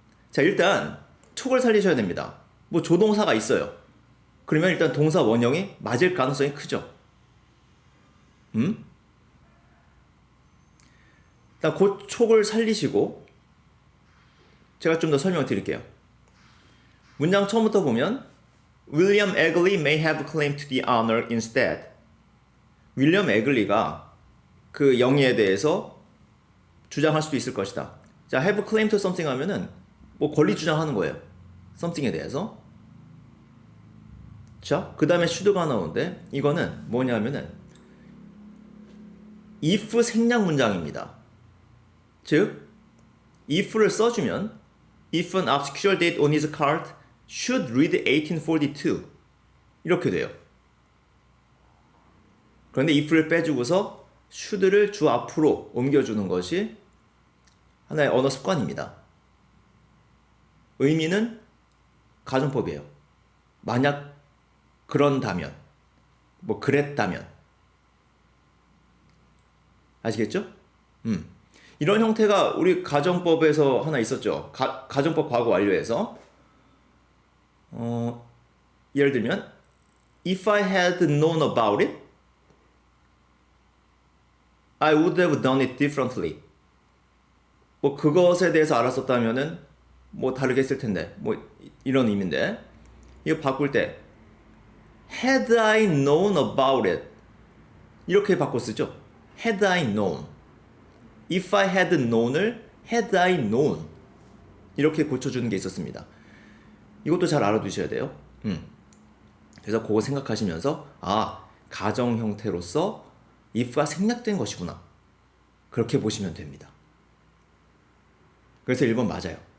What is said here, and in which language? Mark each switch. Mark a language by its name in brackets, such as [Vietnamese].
[Korean] 자, 일단 촉을 살리셔야 됩니다. 뭐 조동사가 있어요. 그러면 일단 동사 원형이 맞을 가능성이 크죠. 일단 그 촉을 살리시고 제가 좀 더 설명을 드릴게요. 문장 처음부터 보면 [English] William Egley may have claim to the honor instead. [Korean] 윌리엄 에글리가 그 영예에 대해서 주장할 수도 있을 것이다. 자, [English] have claim to something [Korean] 하면은 뭐 권리 주장하는 거예요. something에 대해서. 자, 그 다음에 should가 나오는데 이거는 뭐냐면은 if 생략 문장입니다. 즉, if를 써주면 [English] if an obscure date on his card should read 1842 [Korean] 이렇게 돼요. 그런데 if를 빼주고서 should를 주 앞으로 옮겨주는 것이 하나의 언어 습관입니다. 의미는 가정법이에요. 만약 그런다면, 뭐 그랬다면. 아시겠죠? 이런 형태가 우리 가정법에서 하나 있었죠. 가정법 과거 완료에서 예를 들면 [English] If I had known about it, I would have done it differently. [Korean] 뭐 그것에 대해서 알았었다면은 뭐 다르게 했을 텐데, 뭐 이런 의미인데 이거 바꿀 때 [English] had I known about it [Korean] 이렇게 바꿔 쓰죠. [English] had I known. [Korean] if I had known을 [English] had I known [Korean] 이렇게 고쳐주는 게 있었습니다. 이것도 잘 알아두셔야 돼요. 그래서 그거 생각하시면서 가정 형태로서 if가 생략된 것이구나 그렇게 보시면 됩니다. 그래서 1번 맞아요.